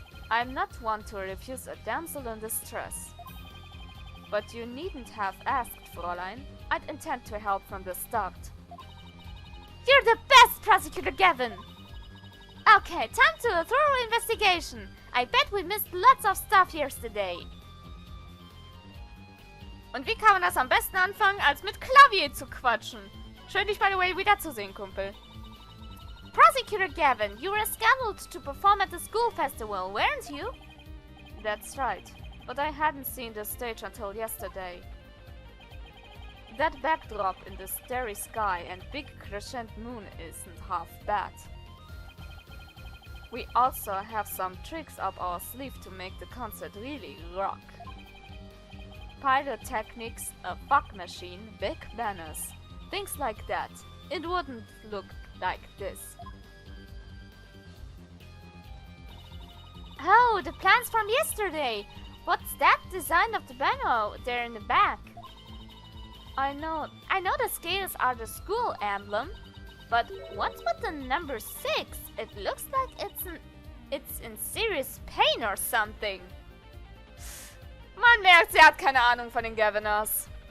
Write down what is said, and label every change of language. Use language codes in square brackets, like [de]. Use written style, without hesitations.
[en] I'm not one to refuse a damsel in distress. But you needn't have asked, Fräulein. I'd intend to help from the start. You're the best, Prosecutor Gavin! Okay, time to a thorough investigation. I bet we missed lots of stuff yesterday. [de] Und wie kann man das am besten anfangen, als mit Klavier zu quatschen? Schön, dich [en] by the way [de] wiederzusehen, Kumpel. [en] Prosecutor Gavin, you were scheduled to perform at the school festival, weren't you? That's right, but I hadn't seen the stage until yesterday. That backdrop in the starry sky and big crescent moon isn't half bad. We also have some tricks up our sleeve to make the concert really rock. Pyrotechnics, a fog machine, big banners, things like that. It wouldn't look like this. Oh, the plans from yesterday! What's that design of the banner there in the back? I know the scales are the school emblem, but what's with the number 6? It looks like it's in serious pain or something. [de] Man merkt, sie hat keine Ahnung von den Governors.